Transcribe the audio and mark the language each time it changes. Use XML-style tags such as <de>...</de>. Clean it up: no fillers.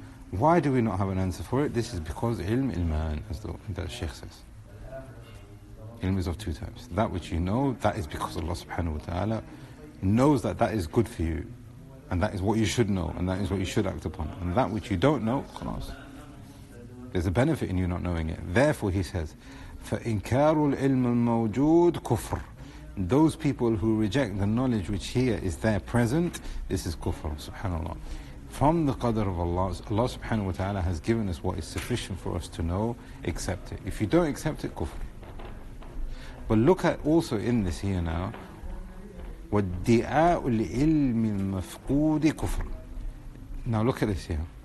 <en>Why do we not have an answer for it? This is because ilm ilman, as the Shaykh says. Ilm is of two types. That which you know, that is because Allah subhanahu wa ta'ala knows that that is good for you, and that is what you should know, and that is what you should act upon. And that which you don't know, khalas, there's a benefit in you not knowing it. Therefore he says,</en> <ar>فَإِنْكَارُ الْعِلْمِ الْمَوْجُودِ كُفْرٌ.</ar> <en>Those people who reject the knowledge which here is there present, this is kufr, subhanAllah. From the qadr of Allah, Allah subhanahu wa ta'ala has given us what is sufficient for us to know, accept it. If you don't accept it, kufr. But look at also in this here now,</en> <ar>وَادِّعَاءُ الْعِلْمِ الْمَفْقُودِ كُفْرٌ.</ar> <en>Now look at this here.</en>